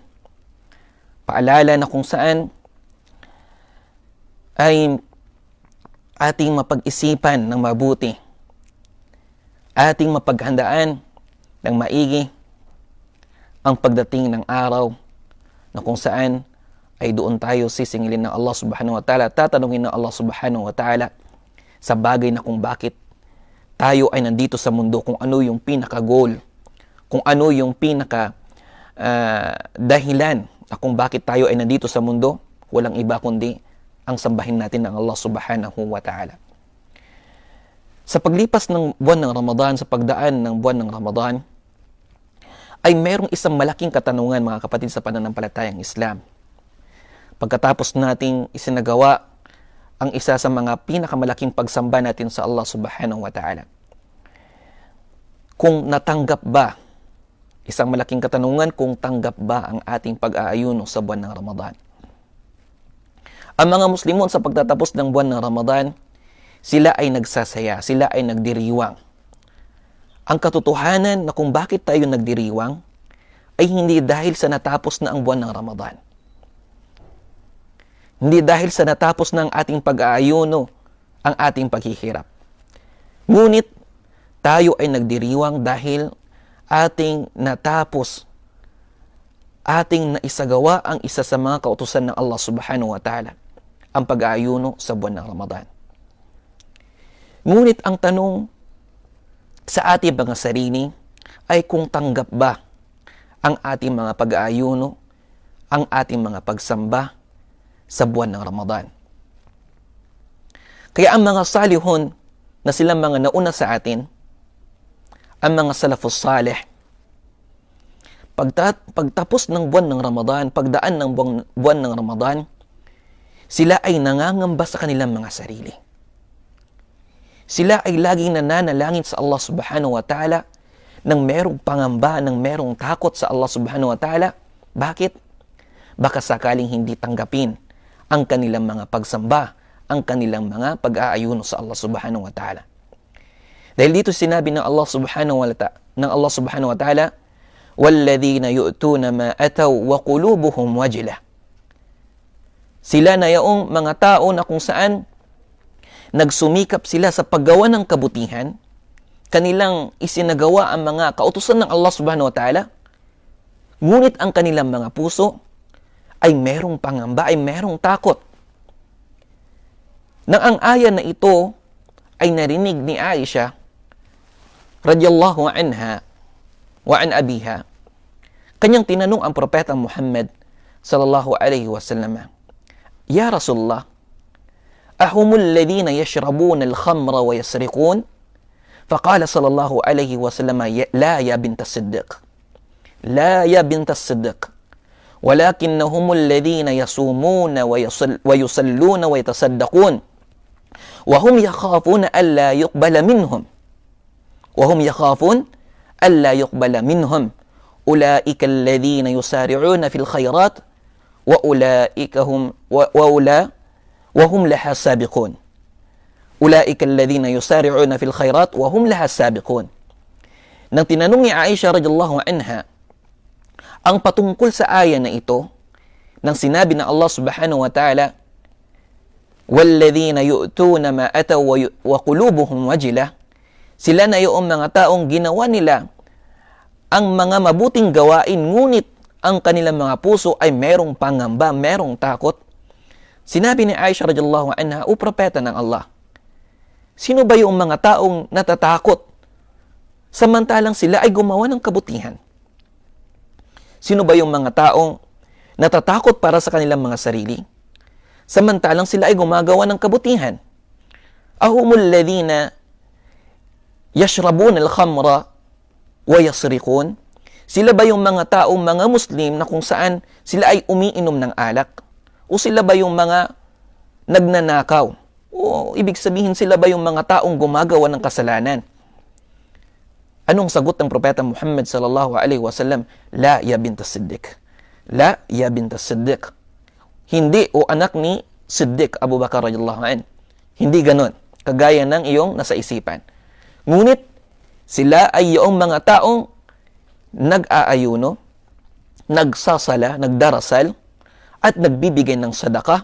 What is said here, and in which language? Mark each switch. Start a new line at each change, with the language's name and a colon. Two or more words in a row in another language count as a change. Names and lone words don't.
Filipino: Paalala na kung saan ay ating mapag-isipan ng mabuti, ating mapaghandaan ng maigi ang pagdating ng araw na kung saan ay doon tayo sisingilin ng
Arabic: الله سبحانه وتعالى,
Filipino: tatanungin ng
Arabic: الله سبحانه وتعالى
Filipino: sa bagay na kung bakit tayo ay nandito sa mundo, kung ano yung pinaka-goal, kung ano yung pinaka-dahilan na kung bakit tayo ay nandito sa mundo. Walang iba kundi ang sambahin natin ng
Arabic: الله سبحانه وتعالى.
Filipino: Sa paglipas ng buwan ng Ramadan, sa pagdaan ng buwan ng Ramadan, ay mayroong isang malaking katanungan, mga kapatid sa pananampalatayang Islam. Pagkatapos nating isinagawa ang isa sa mga pinakamalaking pagsamba natin sa
Arabic: الله سبحانه وتعالى,
Filipino: kung natanggap ba, isang malaking katanungan, kung tanggap ba ang ating pag-aayuno sa buwan ng Ramadan. Ang mga Muslimon sa pagtatapos ng buwan ng Ramadan, sila ay nagsasaya, sila ay nagdiriwang. Ang katotohanan na kung bakit tayo nagdiriwang ay hindi dahil sa natapos na ang buwan ng Ramadan. Hindi dahil sa natapos na ang ating pag-aayuno, ang ating paghihirap. Ngunit tayo ay nagdiriwang dahil ating natapos, ating naisagawa ang isa sa mga kautusan ng
Arabic: الله سبحانه وتعالى,
Filipino: ang pag-aayuno sa buwan ng Ramadan. Ngunit ang tanong sa ating mga sarili ay kung tanggap ba ang ating mga pag-aayuno, ang ating mga pagsamba sa buwan ng Ramadan. Kaya ang mga salihun na silang mga nauna sa atin, ang mga
Arabic: السلف الصالح,
Filipino: pagtapos ng buwan ng Ramadan, pagdaan ng buwan ng Ramadan, sila ay nangangamba sa kanilang mga sarili. Sila ay laging nananalangin sa
Arabic: الله سبحانه وتعالى
Filipino: nang merong pangamba, nang merong takot sa
Arabic: الله سبحانه وتعالى.
Filipino: Bakit? Baka sakaling hindi tanggapin ang kanilang mga pagsamba, ang kanilang mga pag-aayuno sa
Arabic: الله سبحانه وتعالى.
Filipino: Dahil dito sinabi ng
Arabic: الله سبحانه وتعالى, وَالَّذِينَ يُؤْتُونَ مَا أَتَوْا وَقُلُوبُهُمْ وَجِلَةٌ.
Filipino: Sila na yaong mga tao na kung saan nagsumikap sila sa paggawa ng kabutihan, kanilang isinagawa ang mga kautusan ng
Arabic: الله سبحانه وتعالى,
Filipino: ngunit ang kanilang mga puso ay merong pangamba, ay merong takot. Nang ang aya na ito ay narinig ni Aisha
Arabic: رضي الله عنها وعن أبيها,
Filipino: kanyang tinanong ang propeta Muhammad
Arabic: صلى الله عليه وسلم, "يا رسول الله، أهم الذين يشربون الخمر ويسرقون?" فقال صلى الله عليه وسلم: لا يا بنت الصديق، لا يا بنت الصديق، ولكنهم الذين يصومون ويصلون ويتصدقون، وهم يخافون ألا يقبل منهم، وهم يخافون ألا يقبل منهم، أولئك الذين يسارعون في الخيرات وأولئك هم وهم لها سابقون." أولئك الذين يسارعون في الخيرات وهم لها سابقون.
Filipino: Nang tinanong ni Aisha
Arabic: رضي الله عنها
Filipino: ang patungkol sa aya na ito, nang sinabi ng
Arabic: الله سبحانه وتعالى, "والذين يؤتون ما آتوا وقلوبهم وجلة,"
Filipino: sila na yung mga taong ginawa nila ang mga mabuting gawain, ngunit ang kanilang mga puso ay merong pangamba, merong takot. Sinabi ni Aisha
Arabic: رضي الله عنها,
Filipino: "O propeta ng Allah, sino ba yung mga taong natatakot samantalang sila ay gumawa ng kabutihan? Sino ba yung mga taong natatakot para sa kanilang mga sarili samantalang sila ay gumagawa ng kabutihan?
Arabic: أهم الذين يشربون الخمر ويسرقون?"
Filipino: Sila ba yung mga taong mga Muslim na kung saan sila ay umiinom ng alak? O sila ba yung mga nagnanakaw? O ibig sabihin, sila ba yung mga taong gumagawa ng kasalanan? Anong sagot ng propeta Muhammad
Arabic: صلى الله عليه وسلم? لا يا بنت الصديق. لا يا بنت الصديق.
Filipino: Hindi o anak ni Siddiq Abu Bakar
Arabic: رضي الله عنه.
Filipino: Hindi ganon, kagaya ng iyong nasa isipan. Ngunit sila ay yung mga taong nag-aayuno, nagsasala, nagdarasal, at nagbibigay ng sadaka.